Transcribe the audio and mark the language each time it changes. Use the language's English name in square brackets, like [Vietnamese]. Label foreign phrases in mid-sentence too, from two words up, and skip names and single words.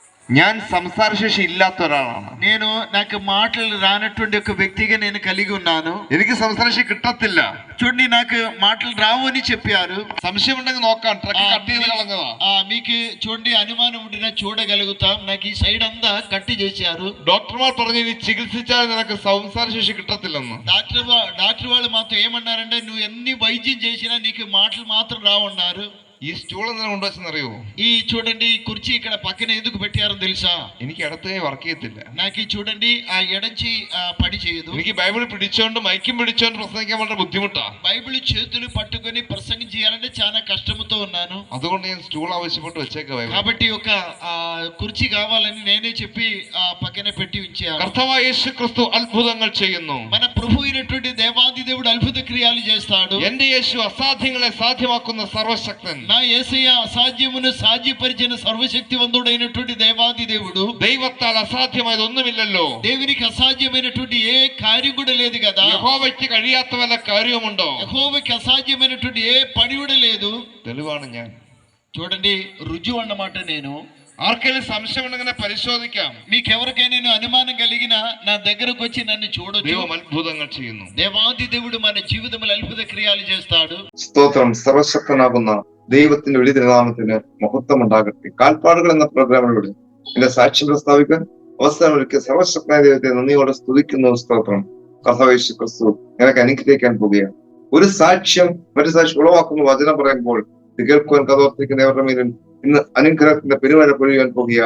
[Malayalam] ഞാൻ സംസാരശേഷി ഇല്ലാത്ത ഒരാളാണ്. [Telugu] నాకు మాటలు రానటువంటి ఒక వ్యక్తిగా నేను కలిగి ఉన్నాను. [Malayalam] എനിക്ക് സംസാരശേഷി കിട്ടത്തില്ല. [Telugu] చూడండి, నాకు మాటలు రావు అని చెప్పారు. [Malayalam] സംശയം ഉണ്ടെങ്കിൽ നോക്കാം. ട്രക്ക് കട്ട് ചെയ്ത് കളഞ്ഞതാ. [Telugu] మీకు చూడండి, అనుమానం ఉంటే చూడగలుగుతాం. నాకు ఈ సైడ్ అంతా కట్టి చేశారు. [Malayalam] ഡോക്ടർമാർ പറഞ്ഞു ഇനി ചികിത്സിച്ചാൽ നിനക്ക് സംസാരശേഷി കിട്ടത്തില്ലെന്ന്. [Telugu] డాక్టర్ వాళ్ళు మాతో ఏమన్నారంటే, నువ్వు ఎన్ని వైద్యం చేసినా నీకు మాటలు మాత్రం రావన్నారు. [Malayalam] ഈ സ്റ്റൂൾ എന്തിനാ കൊണ്ടുവച്ചെന്നറിയോ? [Telugu] ఈ చూడండి, ఈ కుర్చీ ఇక్కడ పక్కన ఎందుకు పెట్టారో తెలుసా? [Malayalam] എനിക്ക് ഇടത്തേ വർക്ക് ചെയ്യത്തില്ല. [Telugu] నాకు ఈ చూడండి, ఆ ఎడంచి పని చేయదు. [Malayalam] എനിക്ക് బైబిൾ പിടിച്ചോണ്ട് മൈക്കും പിടിച്ചോണ്ട് പ്രസംഗിക്കാൻ വളരെ ബുദ്ധിമുട്ടാ. [Telugu] బైబిల్ చేతులు పట్టుకొని ప్రసంగం చేయాలంటే చాలా కష్టముతో ఉన్నాను. [Malayalam] അതുകൊണ്ട് ഞാൻ സ്റ്റൂൾ ആവശ്യപ്പെട്ട് വെച്ചേക്കാം. [Telugu] కాబట్టి ఒక కుర్చీ కావాలని నేనే చెప్పి పక్కన పెట్టి ఉంచాను. [Malayalam] കർത്താവായ യേശുക്രിസ്തു അത്ഭുതങ്ങൾ ചെയ്യുന്നു. [Telugu] మన ప్రభు అయినటువంటి దేవాది దేవుడు అద్భుత క్రియలు చేస్తాడు. [Malayalam] എന്റെ യേശു అసాధ్యങ്ങളെ సాధ్యമാക്കുന്ന സർവശക്തൻ. [Telugu] నా యేసయ్య అసాధ్యమును సాధ్యపరిచిన సర్వశక్తివంతుడైనటువంటి దేవాది దేవుడు. [Malayalam] ദൈവത്താൽ അസാധ്യമായത് ഒന്നുമില്ലല്ലോ. [Telugu] దేవునికి అసాధ్యమైనటువంటి ఏ కార్యం కూడా లేదు కదా. [Malayalam] യഹോവയ്ക്ക് കഴിയാത്ത വല്ല കാര്യവുമുണ്ടോ? [Telugu] యెహోవాకి అసాధ్యమైనటువంటి ఏ పని కూడా లేదు. [Malayalam] തെളിവാണ് ഞാൻ. [Telugu] చూడండి, రుజువు అన్నమాట. నేను [Malayalam] ആർക്കെങ്കിലും സംശയം ഉണ്ടെങ്കിൽ പരിശോധിക്കാം. [Telugu] మీకెవరికైనా అనుమానం కలిగినా నా దగ్గరకు వచ్చి నన్ను చూడొచ్చు. [Malayalam] ദൈവം അത്ഭുതങ്ങൾ ചെയ്യുന്നു. [Telugu] దేవాది దేవుడు మన జీవితంలో అద్భుత క్రియలు చేస్తాడు. [Malayalam] സ്തോത്രം. സർവശക്തനാകുന്ന ദൈവത്തിന്റെ വലിയ തിരുനാമത്തിന് മഹത്വം ഉണ്ടാകട്ടെ. കാൽപ്പാടുകൾ എന്ന പ്രോഗ്രാമിലൂടെ എന്റെ സാക്ഷ്യം പ്രസ്താവിക്കാൻ അവസരം ഒരുക്കിയ സർവശക്തനായ ദൈവത്തെ നന്ദിയോടെ സ്തുതിക്കുന്നു. സ്തോത്രം. കർത്താവ് യേശു ക്രിസ്തു നിനക്ക് അനുഗ്രഹിക്കാൻ പോവുകയാണ്. ഒരു സാക്ഷ്യം മറ്റു സാക്ഷ്യം ഉളവാക്കുന്ന വചനം പറയുമ്പോൾ കേൾക്കുവാൻ കഥോർത്തിക്കുന്നവരുടെ മേലും ഇന്ന് അനുഗ്രഹത്തിന്റെ പെരുമഴ പൊഴിയാൻ പോകുക.